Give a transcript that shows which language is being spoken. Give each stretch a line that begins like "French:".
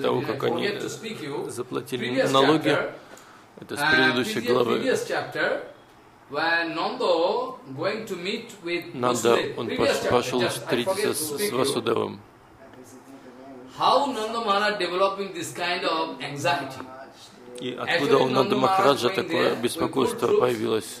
Russian: того, как они заплатили налоги, это с предыдущей главы.
English: Previous chapter, when Nanda going to meet with
Russian: Nanda, он пошел встретиться с Васудевом.
English: How Nanda Maharaj developing this kind of anxiety?
Russian: И откуда у Нанда Махараджа такое беспокойство появилось?